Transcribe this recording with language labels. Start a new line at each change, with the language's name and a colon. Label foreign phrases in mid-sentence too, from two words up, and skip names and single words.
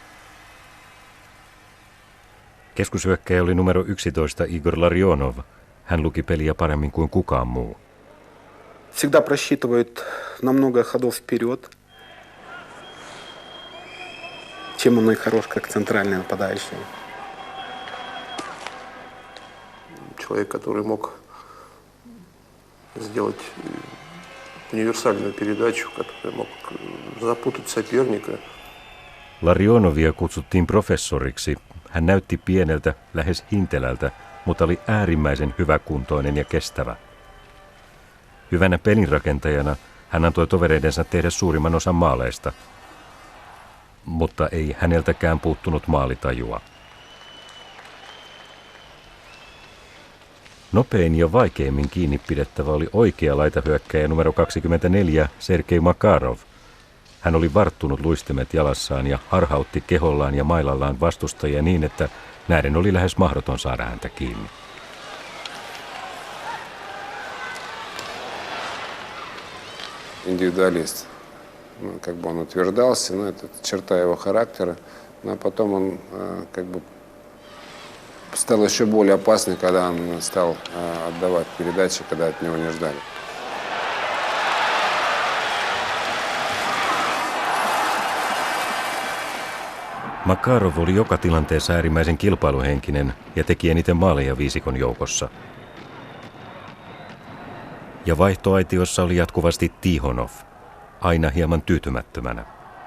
Finnish: Keskushyökkäjä oli numero 11 Igor Larionov. Hän luki peliä paremmin kuin kukaan muu.
Russian: Всегда просчитывает на много ходов вперед, чем он и хорош, как центральный нападающий. Человек, который мог сделать универсальную передачу, который мог запутать соперника.
Finnish: Larionovia kutsuttiin professoriksi. Hän näytti pieneltä, lähes hintelältä, mutta oli äärimmäisen hyväkuntoinen ja kestävä. Hyvänä pelinrakentajana hän antoi tovereidensa tehdä suurimman osan maaleista, mutta ei häneltäkään puuttunut maalitajua. Nopein ja vaikeimmin kiinni pidettävä oli oikea laitahyökkäjä numero 24 Sergei Makarov. Hän oli varttunut luistimet jalassaan ja harhautti kehollaan ja mailallaan vastustajia niin, että näiden oli lähes mahdoton saada häntä kiinni.
Russian: Индивидуалист. Как бы он утверждался, это черта его характера, но потом он как бы стал еще более опасный, когда он стал отдавать передачи, когда от него не ждали.
Finnish: Makarov oli joka tilanteessa äärimmäisen kilpailuhenkinen ja teki eniten maaleja viisikon joukossa. Ja vaihtoaitiossa oli jatkuvasti Tihonov, aina hieman tyytymättömänä.